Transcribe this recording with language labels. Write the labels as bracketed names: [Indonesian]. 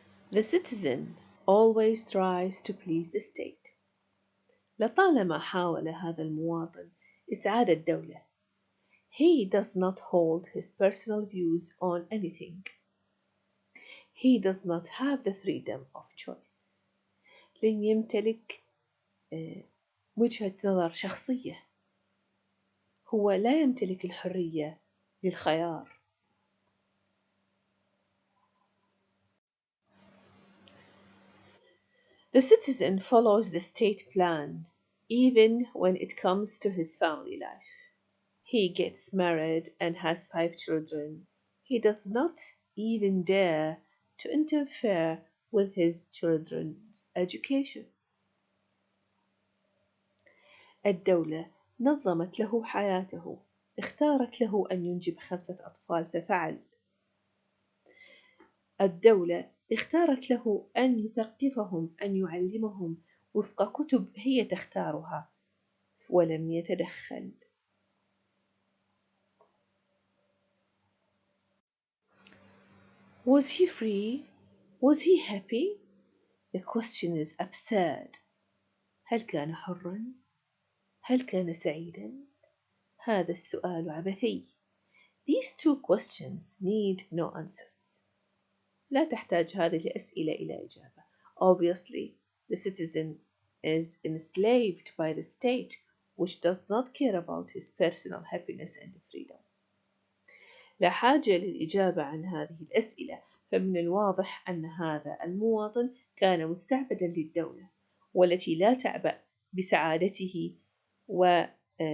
[English] The citizen always tries to please the state. [Arabic] لطالما حاول هذا المواطن إسعاد الدولة. [English] He does not hold his personal views on anything. He does not have the freedom of choice. [Arabic] لن يمتلك وجهة نظر شخصية. هو لا يمتلك الحرية للخيار. [English] The citizen follows the state plan even when it comes to his family life. He gets married and has 5 children. He does not even dare to interfere with his children's education. [Arabic] الدولة نظمت له حياته، اختارت له أن ينجب 5 أطفال ففعل. الدولة اختارت له أن يثقفهم، أن يعلمهم وفق كتب هي تختارها، ولم يتدخل. [English] Was he free? Was he happy? The question is absurd. [Arabic] هل كان حرا؟ هل كان سعيدا؟ هذا السؤال عبثي. [English] These 2 questions need no answers. [Arabic] لا تحتاج هذه الأسئلة إلى إجابة. [English] Obviously, the citizen is enslaved by the state, which does not care about his personal happiness and freedom. [Arabic] لا حاجة للإجابة عن هذه الأسئلة، فمن الواضح أن هذا المواطن كان مستعبدا للدولة، والتي لا تعبأ بسعادته وحريته.